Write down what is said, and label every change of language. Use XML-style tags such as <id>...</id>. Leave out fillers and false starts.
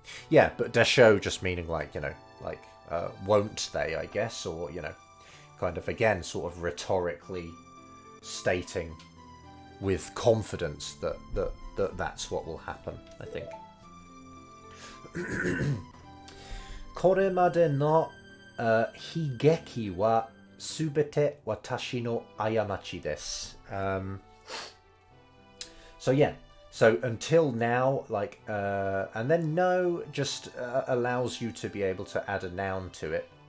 <en>Yeah, but desho just meaning like, like won't they, I guess, or kind of again sort of rhetorically stating with confidence that's what will happen, I think.</en> <ja>これまでの悲劇はすべて私の過ちです。</ja> <en>So yeah, so until now, like, and then no just allows you to be able to add a noun to it.</en>